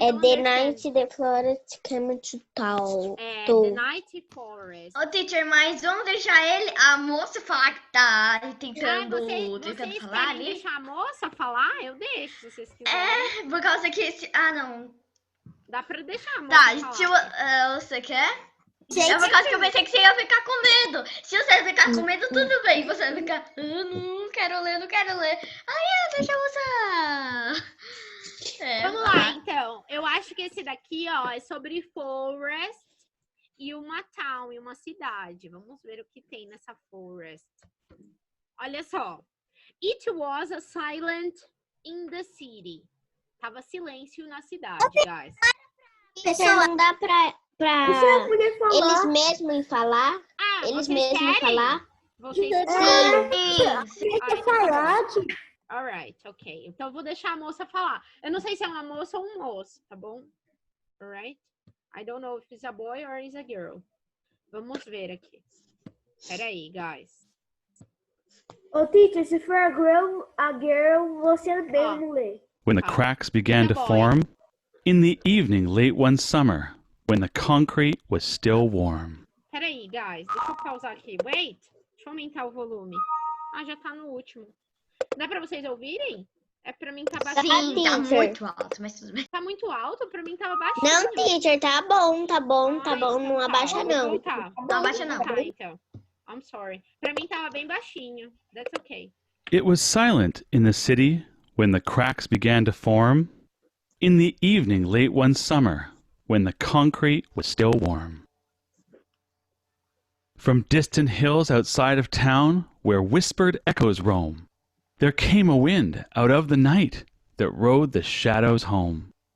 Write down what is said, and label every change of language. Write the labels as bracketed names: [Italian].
[Portuguese] É The Night the Forest Came to Town. [English] The Night Forest. [Portuguese] Teacher, mas vamos deixar a moça falar que tá tentando vocês falar querem ali? deixar a moça falar? Eu deixo, se vocês quiserem. Por causa que... não. Dá pra deixar a moça falar. Você quer? É por causa que eu pensei que você ia ficar com medo. Se você ficar com medo, tudo bem. Você vai ficar, não quero ler. Deixa eu usar. Vamos lá, então. Eu acho que esse daqui, ó, é sobre forest e uma town, e uma cidade. Vamos ver o que tem nessa forest. Olha só. [English] It was a silent in the city. [Portuguese] Tava silêncio na cidade, guys. Pessoal, não dá pra eles mesmos falar? Eles mesmos falar? Vocês Sim. [English] Alright, ok. [Portuguese] Então, eu vou deixar a moça falar. Eu não sei se é uma moça ou um moço, tá bom? [English] Alright? I don't know if it's a boy or it's a girl. [Portuguese] Vamos ver aqui. Peraí, guys. Ô, teacher, se for a girl, você mesmo lê. [English] When the cracks began to form, in the evening late one summer, when the concrete was still warm. [Portuguese] Peraí, guys. Deixa eu pausar aqui. Wait. Deixa eu aumentar o volume. Já tá no último. Dá pra vocês ouvirem? É pra mim tá baixinho. Sim, tá muito alto, mas tudo bem. Tá muito alto? Pra mim tava baixinho. Não, teacher, tá bom. Não abaixa, não. Não abaixa, não. Tá, então. [English] I'm sorry. [Portuguese] Pra mim tava bem baixinho. [English] That's okay. It was silent in the city when the cracks began to form, in the evening late one summer, when the concrete was still warm. From distant hills outside of town, where whispered echoes roam, there came a wind out of the night that rode the shadows home.